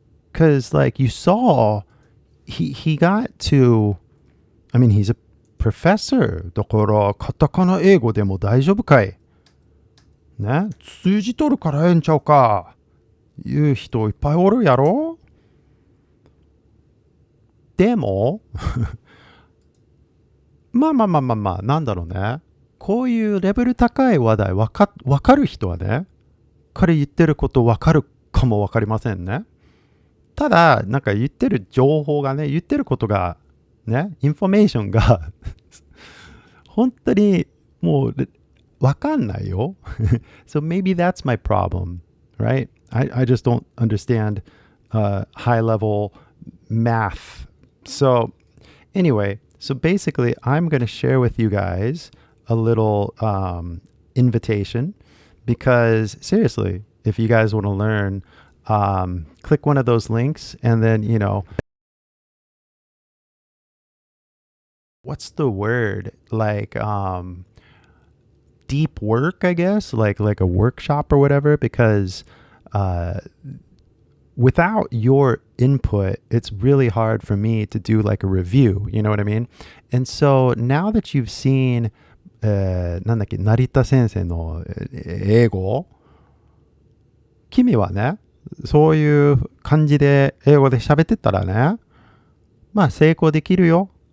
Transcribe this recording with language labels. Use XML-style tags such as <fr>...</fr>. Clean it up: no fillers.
<en>Because, like, you saw, he got to, I mean, he's a professor.</en> <ja>だから、カタカナ英語でも大丈夫かいね、通じとるからええんちゃうかいう人いっぱいおるやろ。でもまあ、なんだろうね。こういうレベル高い話題わかる人はね、彼言ってることわかるかもわかりませんね。ただ、なんか言ってる情報がね、言ってることがね、インフォメーションが本当にもうわかんないよ。</ja> <en>So maybe that's my problem, right? I just don't understand high level math. So anyway, so basically I'm going to share with you guys a little invitation because seriously, if you guys want to learn, click one of those links and then, what's the word? Like, deep work, I guess, like a workshop or whatever, because without your input, it's really hard for me to do like a review, you know what I mean? And so now that you've seen</en> <ja>なんだっけ、成田先生の英語、君はね、そういう感じで英語で喋ってたらね、まあ成功できるよ。</ja>